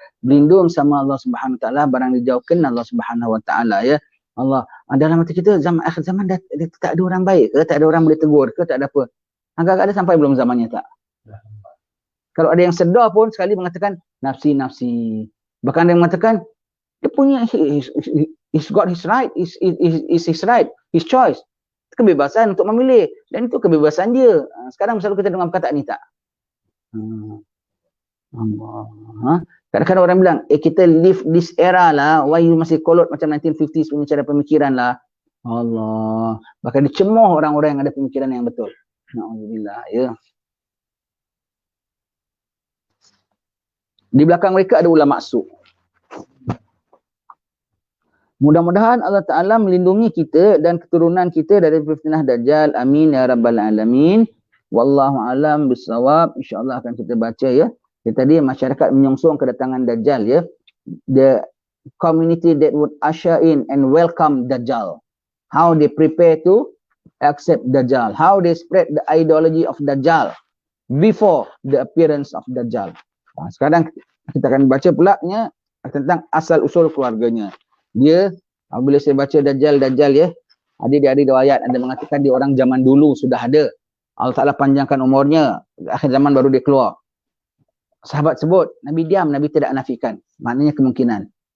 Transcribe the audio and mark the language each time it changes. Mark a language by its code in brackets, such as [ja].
[ms] Berlindung sama Allah Subhanahu Wa Taala, barang dijauhkan Allah Subhanahu Wa Taala ya. Allah, dalam hati kita zaman akhir zaman dah tak ada orang baik ke, tak ada orang boleh tegur ke, tak ada apa. Agak-agak ada sampai belum zamannya tak? Kalau ada yang sedar pun sekali mengatakan nafsi. Bahkan ada yang mengatakan dia punya [en] he's got his right, is his right, his choice. [ms] Kebebasan untuk memilih dan itu kebebasan dia. Sekarang selalu kita dengar perkataan ni tak? Allah. Kadang-kadang orang bilang, kita [en] live this era [ms] lah, [en] why you [ms] masih kolot macam 1950s punya cara pemikiran lah. Allah. Bahkan dicemoh orang-orang yang ada pemikiran yang betul. Na'udzubillah ya. Di belakang mereka ada ulama su. Mudah-mudahan Allah Ta'ala melindungi kita dan keturunan kita dari fitnah Dajjal. [ar] Amin ya Rabbal Alamin. Wallahu alam bisawab. [ms] InsyaAllah akan kita baca ya. Tadi masyarakat menyongsong kedatangan Dajjal ya. [en] The community that would usher in and welcome Dajjal. How they prepare to accept Dajjal. How they spread the ideology of Dajjal before the appearance of Dajjal. [ms] Sekarang kita akan baca pula tentang asal-usul keluarganya. Dia, bila saya baca Dajjal ya, ada di riwayat ada mengatakan dia orang zaman dulu sudah ada. Allah Ta'ala panjangkan umurnya, akhir zaman baru dia keluar. Sahabat sebut, Nabi diam, Nabi tidak nafikan. Maknanya kemungkinan.